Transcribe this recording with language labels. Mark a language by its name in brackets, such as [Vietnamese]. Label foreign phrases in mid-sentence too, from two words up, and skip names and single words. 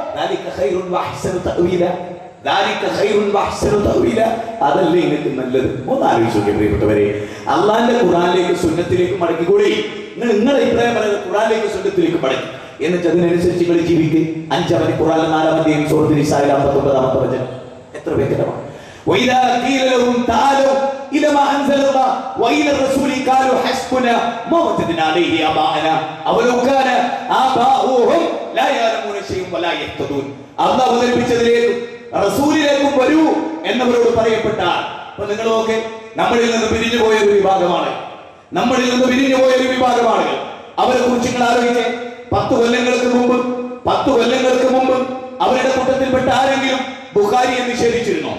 [Malayalam] അതല്ലേ നിങ്ങൾക്ക് നല്ലത്? ഒന്ന് ആലോചിച്ച് നോക്കിയ പ്രിയപ്പെട്ടവരെ, അള്ളാന്റെ ഖുർആനിലേക്ക് സുന്നത്തിലേക്ക് മടക്കിക്കൂടി. നിങ്ങളുടെ അഭിപ്രായം പറയുന്നത് ഖുർആനിലേക്ക് സുന്നത്തിലേക്ക് മടക്കി, എന്നിട്ട് അതിനനുസരിച്ച് നിങ്ങൾ ജീവിക്കുക. 5-ാം ഖുർആൻ 4-ാം അധ്യായം സൂറത്തുൽ നിസാഇ 59-ാമത്തെ വചനം എത്ര വ്യക്തമാണ്. [Arabic] وإذا قيل لهم تعالوا إلى ما أنزل الله وإلى الرسول قالوا حسبنا ما وجدنا عليه آباءنا أولو كان آباؤهم لا يعلمون شيئا ولا يهتدون. [Malayalam] അല്ലാഹു അവതരിപ്പിച്ചതിലേക്കും റസൂലിലേക്കും വരൂ എന്നവരോട് പറയപ്പെട്ടാൽ, അപ്പോൾ നിങ്ങളൊക്കെ നമ്മളിൽ നിന്ന് പിരിഞ്ഞു പോയ ഒരു വിഭാഗമാണ്. അവരെ കുറിച്ച് നിങ്ങൾ ആലോചിച്ചേ. 10 കൊല്ലങ്ങൾക്ക് മുമ്പ് അവരുടെ കൂട്ടത്തിൽപ്പെട്ട ആരെങ്കിലും ബുഖാരിയെ നിഷേധിച്ചിരുന്നോ?